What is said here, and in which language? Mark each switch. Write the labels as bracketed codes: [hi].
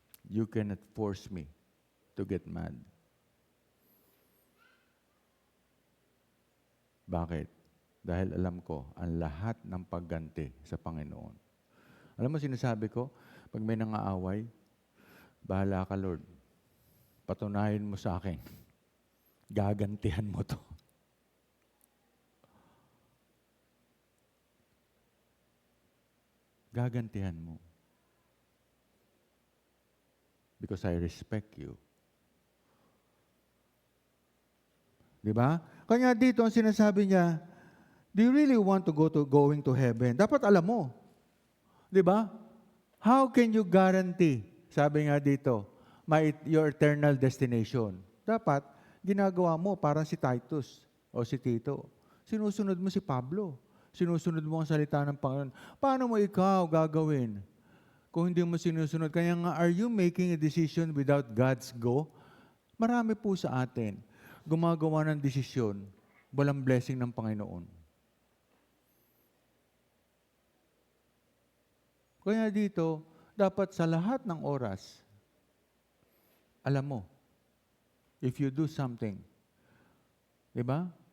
[en] You cannot force me to get mad. [tl] Bakit? Dahil alam ko, ang lahat ng pagganti sa Panginoon. Alam mo, sinasabi ko, pag may nangaaway, bahala ka, Lord. Patunayan mo sa akin. Gagantihan mo to. Gagantihan mo. [en] Because I respect you. [tl] Di ba? Kanya dito ang sinasabi niya, [en] do you really want to going to heaven? [tl] Dapat alam mo. Di ba? [en] How can you guarantee, [tl] sabi nga dito, [en] your eternal destination? [tl] Dapat, ginagawa mo parang si Titus o si Tito. Sinusunod mo si Pablo. Sinusunod mo ang salita ng Panginoon. Paano mo ikaw gagawin kung hindi mo sinusunod? Kaya nga, [en] are you making a decision without God's go? [tl] Marami po sa atin gumagawa ng desisyon, walang blessing ng Panginoon. Kaya dito, dapat sa lahat ng oras, alam mo, [en] if you do something, [tl] di ba?